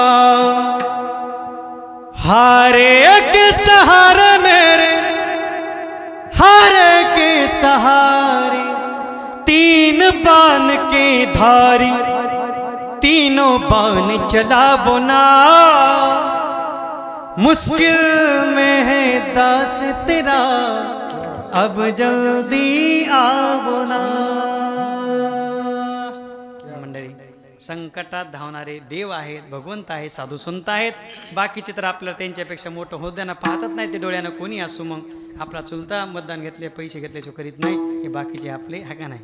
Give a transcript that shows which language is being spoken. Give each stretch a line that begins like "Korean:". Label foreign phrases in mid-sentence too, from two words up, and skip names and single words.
Hindi: हारे के सहारे मेरे, हारे के सहारे, तीन बाण के धारी तीनों बाण चलावो ना, मुश्किल में है दास तेरा अब जल्दी आवो ना।
Marathi: मंडळी, संकटात धावणारे देव आहेत, भगवंत आहे, साधू संत आहेत. बाकीचे तर आपल्याला त्यांच्यापेक्षा मोठं होत द्याना पाहतच नाही ते डोळ्यानं, कोणी असू. मग आपला चुलता मतदान घेतले पैसे घेतल्याशिवाय करीत नाही, हे बाकीचे आपले हाका नाही.